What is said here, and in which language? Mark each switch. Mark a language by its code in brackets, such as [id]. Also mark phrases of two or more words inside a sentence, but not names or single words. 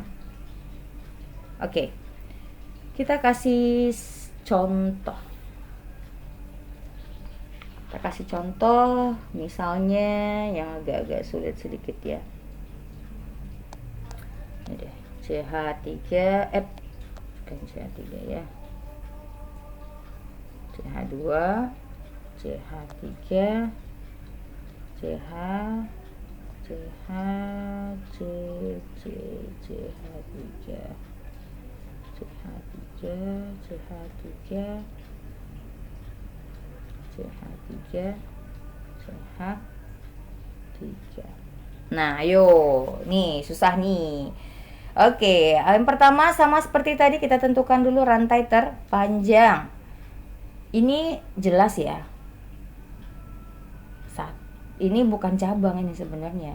[id] Oke, kita kasih contoh. Kita kasih contoh misalnya yang agak-agak sulit sedikit ya. Ini deh, CH3 bukan CH3 ya, CH2 CH3 CH CH C C CH3 CH3 CH3 CH3 CH3. Nah, ayo, nih susah nih. Oke, yang pertama sama seperti tadi kita tentukan dulu rantai terpanjang. Ini jelas ya. Ini bukan cabang ini sebenarnya.